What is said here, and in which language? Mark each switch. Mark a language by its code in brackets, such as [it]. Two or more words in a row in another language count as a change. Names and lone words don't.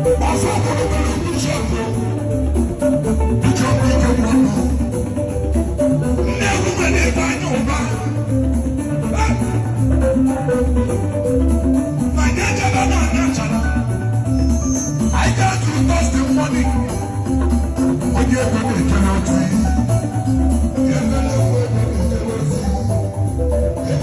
[ig] Ọzọ obodo nwere ndị ji ego. Ije bụ ike mmadụ. Ndị egwu nwere ebe anya ụba. [en] My nature, I got to toss the money. [ig] Onye ego na-eje n'otu iyi. Onye ego na-eje n'otu iyi.